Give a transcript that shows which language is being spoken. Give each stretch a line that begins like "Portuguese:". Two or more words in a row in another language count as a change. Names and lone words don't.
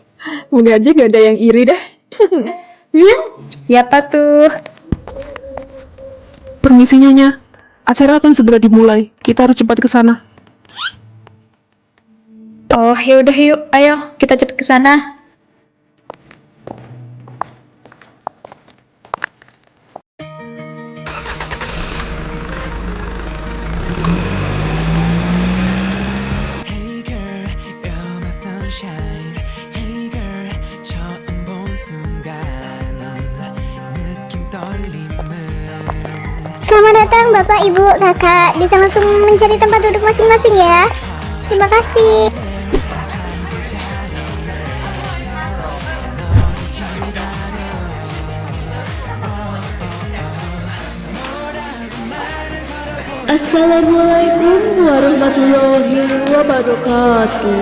Indonesian: Mungkin aja gak ada yang iri deh. Siapa tuh? Permisi Nyonya, acara akan segera dimulai. Kita harus cepat ke sana. Oh, yaudah yuk, ayo kita cepet ke sana.
English: Hey girl, you're my sunshine. Hey girl,
Korean: 처음 본 순간 느낌 떨림은
Indonesian: Selamat datang Bapak, Ibu, Kakak. Bisa langsung mencari tempat duduk masing-masing ya. Terima kasih.
Arabic: السلام عليكم ورحمة الله وبركاته.